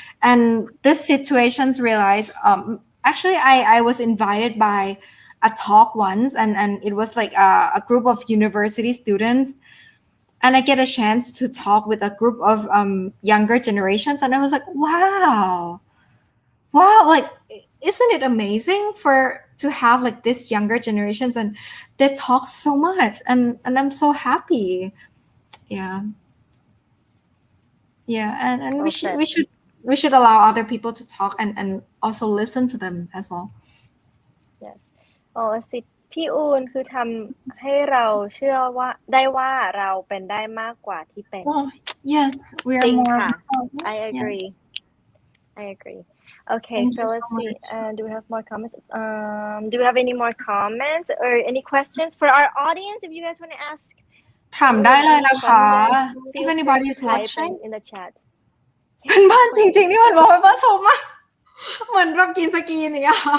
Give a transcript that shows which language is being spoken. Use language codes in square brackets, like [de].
[en] And this situations realized actually I was invited by a talk once, and it was like a group of university students, and I get a chance to talk with a group of younger generations, and I was like, wow, like, isn't it amazing to have like this younger generations, and they talk so much, and I'm so happy. And we should allow other people to talk and also listen to them as well. Yes. [th] สิทธิ์พี่อูนคือทำให้เราเชื่อว่าได้ว่าเราเป็นได้มากกว่าที่เป็น [en] Yes, we are more. I agree. Okay, so let's see. Do we have more comments? Do we have any more comments or any questions for our audience? If you guys want to ask, [th] ถามได้เลยนะคะ [en] If anybody is watching in the chat. [th] เป็นบ้านจริงๆนี่มันบอกว่าบ้านสมมากเหมือนแบบกินสกีนี่อะ